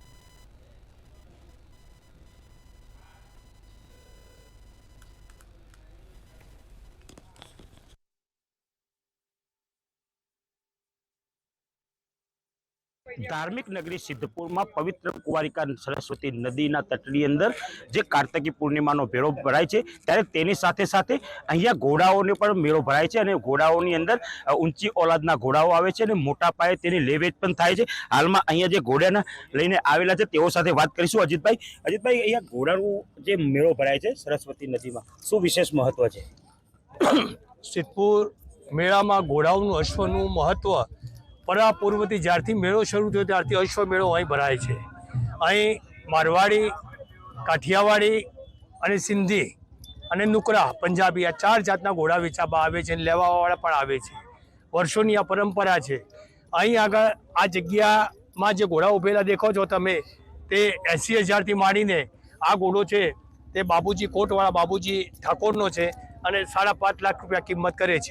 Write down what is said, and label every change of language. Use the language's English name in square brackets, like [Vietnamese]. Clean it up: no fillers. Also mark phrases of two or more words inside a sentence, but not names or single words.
[Gujarati] ધાર્મિક નગરી સિદ્ધપુરમાં પવિત્ર કુંવારિકા સરસ્વતી નદી તટની અંદર જે કાર્તિકી પૂર્ણિમા મેળો ભરાય છે ત્યારે તેની સાથે સાથે અહીંયા ઘોડાઓને પણ મેળો ભરાય છે અને ઘોડાઓની અંદર ઊંચી ઓલાદના ઘોડાઓ આવે છે અને મોટા પાયે તેની લેવેચ પણ થાય છે। હાલમાં અહીંયા જે ઘોડાને લઈને આવેલા છે તેઓ સાથે વાત કરીશું। અજીતભાઈ અહીંયા ઘોડાનો જે મેળો ભરાય છે સરસ્વતી નદીમાં શું વિશેષ મહત્વ છે? સિદ્ધપુર મેળામાં ઘોડાઓનું અશ્વનું મહત્વ પરા પૂર્વથી જ્યારથી મેળો શરૂ થયો ત્યારથી અશ્વ મેળો અહીં ભરાય છે। અહીં મારવાડી, કાઠિયાવાડી અને સિંધી અને નુકરા પંજાબી આ ચાર જાતના ઘોડા વેચાવા આવે છે અને લેવાવાળા પણ આવે છે। વર્ષોની આ પરંપરા છે। અહીં આગળ આ જગ્યામાં જે ઘોડા ઉભેલા દેખો છો તમે તે 80,000થી માંડીને આ ઘોડો છે તે બાબુજી કોટવાળા બાબુજી ઠાકોરનો છે અને 5.5 લાખ રૂપિયા કિંમત કરે છે।